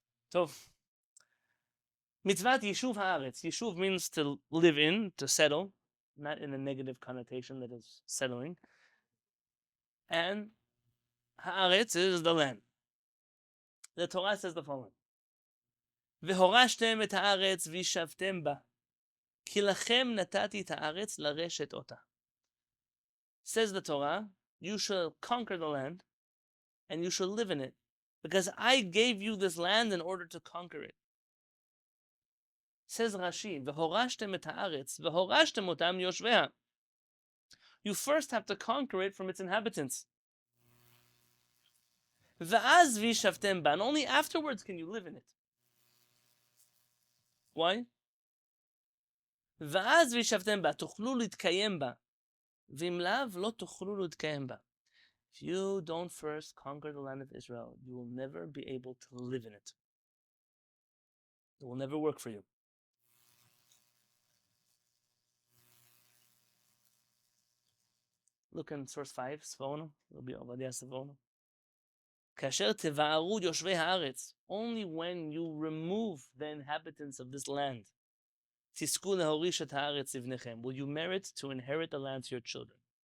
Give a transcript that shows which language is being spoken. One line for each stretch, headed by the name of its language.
English: So, Mitzvat Yishuv Haaretz. Yishuv means to live in, to settle, not in a negative connotation that is settling. And Haaretz is the land. The Torah says the following:
Hebrew: והורשתם את הארץ וישבתם בה, כי לכם נתתי את הארץ לרשת אותה.
English: Says the Torah, you shall conquer the land, and you shall live in it, because I gave you this land in order to conquer it. Says Rashi,
Hebrew: והורשתם את הארץ, והורשתם אותם יושביה.
English: You first have to conquer it from its inhabitants.
Hebrew: ואז וישבתם בה,
English: and only afterwards can you live in it. Why?
Hebrew: ואז וישבתם בה, תוכלו להתקיים בה, ואם לאו, לא תוכלו להתקיים בה.
English: If you don't first conquer the land of Israel, you will never be able to live in it. It will never work for you. Look in source 5, Sfono, Rabbi Yonatan Halevy.
Hebrew: כאשר תבערו יושבי הארץ,
English: only when you remove the inhabitants of this land,
Hebrew: תזכו להוריש את הארץ לבניכם,
English: will you merit to inherit the land to your children.